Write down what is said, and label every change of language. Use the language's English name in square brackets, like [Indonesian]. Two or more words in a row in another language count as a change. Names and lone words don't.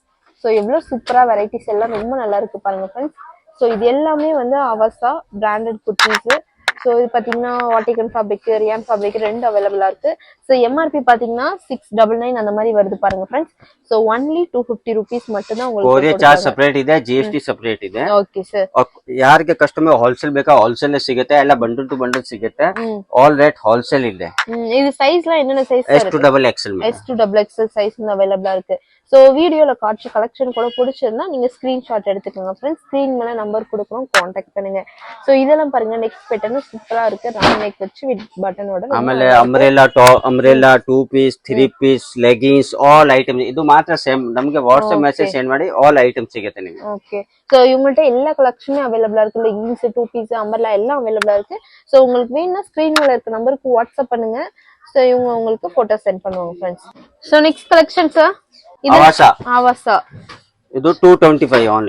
[Tamil] ஸோ எவ்வளோ சூப்பரா வெரைட்டிஸ் எல்லாம் ரொம்ப நல்லா இருக்கு பாருங்க ஃப்ரெண்ட்ஸ். ஸோ இது எல்லாமே வந்து அவாசா [English] branded kurtis. [Tamil] ஸோ இது பார்த்தீங்கன்னா [English] Vatican fabric, rayon fabric [Tamil] ரெண்டு அவைலபிளா இருக்கு. [English] so MRP [Tamil] பார்த்தீங்கன்னா 699 அந்த மாதிரி வருது பாருங்க ஃப்ரெண்ட்ஸ். [English] so only 250 rupees [Tamil] மட்டும் தான் உங்களுக்கு. [English] courier charge separate [Kannada] ಇದೆ, [English] GST separate [Kannada] ಇದೆ. [English] okay sir. [Kannada] ಯಾರಿಗೆ [English] customer wholesale [Kannada] ಬೇಕಾ ಹೋಲ್ಸೇಲ್ ಸಿಗುತ್ತೆ, ಎಲ್ಲ [English] bundle to bundle [Kannada] ಸಿಗುತ್ತೆ. [English] all rate wholesale ಇದೆ. [Tamil] இது சைஸ்லாம் என்னென்ன சைஸ்? S2XXL S2XXL சைஸ் அவைலபிளா இருக்கு. ஸோ வீடியோல காட்சி கலெக்ஷன் கூட பிடிச்சிருந்தா நீங்க ஸ்கிரீன்ஷாட் எடுத்துக்கோங்க ஃப்ரெண்ட்ஸ். ஸ்கிரீன் மேல நம்பர் கொடுக்குறோம், காண்டாக்ட் பண்ணுங்க. ஸோ இதெல்லாம் பாருங்க, [English] next pattern [Tamil] சூப்பரா இருக்கு, [English] round neck [Tamil] வச்சு வித் பட்டனோட. ಆಮೇಲೆ [English] umbrella 2 piece 3 piece leggings all item [Tamil] ಇದು ಮಾತ್ರ ಸೇಮ್. ನಮಗೆ ವಾಟ್ಸ್ಆಪ್ [English] message send [Tamil] ಮಾಡಿ [English] all item [Tamil] ಸಿಗುತ್ತೆ ನಿಮಗೆ. [English] okay, so [Tamil] இவங்கள்ட்ட எல்லா கலெக்ஷனுமே அவைலபிளா இருக்கு. லெகின்ஸ், 2 பீஸ், அம்பர்லா எல்லாம் அவைலபிளா இருக்கு. ஸோ உங்களுக்கு வேணும்னா ஸ்கிரீன் மேல இருக்க நம்பருக்கு வாட்ஸ்அப் பண்ணுங்க. ஸோ இவங்க உங்களுக்கு [English] photo send [Tamil] பண்ணுவாங்க ஃப்ரெண்ட்ஸ். [English] so next collection sir, அவாசா. அவாசா [Tamil] இது 225 only.